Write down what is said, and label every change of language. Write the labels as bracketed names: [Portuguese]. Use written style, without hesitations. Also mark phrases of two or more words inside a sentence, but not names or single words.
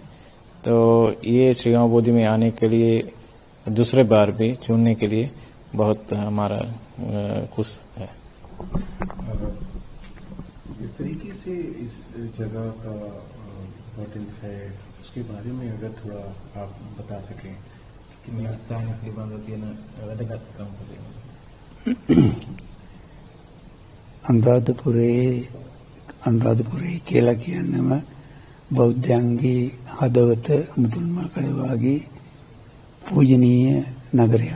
[Hindi] तो ये श्रीमा बोधि में आने के लिए दूसरे बार भी चुनने के लिए बहुत हमारा खुश है. जिस तरीके से इस जगह का इम्पोर्टेंस है उसके बारे में अगर थोड़ा आप बता सकें कि [Sinhala] මේ ස්ථාන පිළිබඳව තියෙන වැදගත්කම කොහොමද? අනුරාධපුරේ කියලා කියනම බෞද්ධයන්ගේ හදවත මුදුන්මල් කඩවාගේ පූජනීය නගරයක්.